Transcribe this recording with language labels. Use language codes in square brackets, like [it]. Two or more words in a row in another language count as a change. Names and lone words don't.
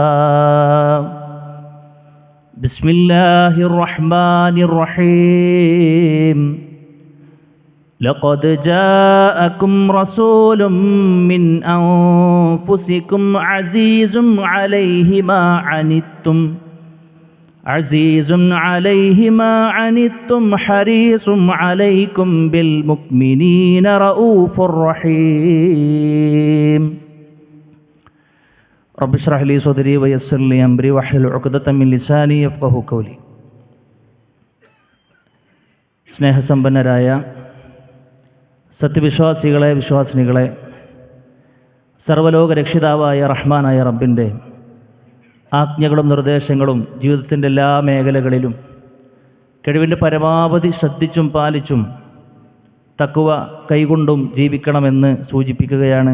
[ar] بسم الله الرحمن الرحيم لقد جاءكم رسول من أنفسكم عزيز عليه ما عنتم حريص عليكم بالمؤمنين رؤوف رحيم رب اشرح لي صدري ويسر لي أمري واحلل عقدة من لساني يفقهوا قولي [ml] സ്നേഹസമ്പന്നരായ സത്യവിശ്വാസികളെ വിശ്വാസിനികളെ സർവ്വലോക രക്ഷിതാവായ റഹ്മാനായ റബ്ബിൻ്റെ ആജ്ഞകളും നിർദ്ദേശങ്ങളും ജീവിതത്തിൻ്റെ എല്ലാ മേഖലകളിലും കഴിവിൻ്റെ പരമാവധി ശ്രദ്ധിച്ചും പാലിച്ചും തഖ്വ കൈകൊണ്ടും ജീവിക്കണമെന്ന് സൂചിപ്പിക്കുകയാണ്.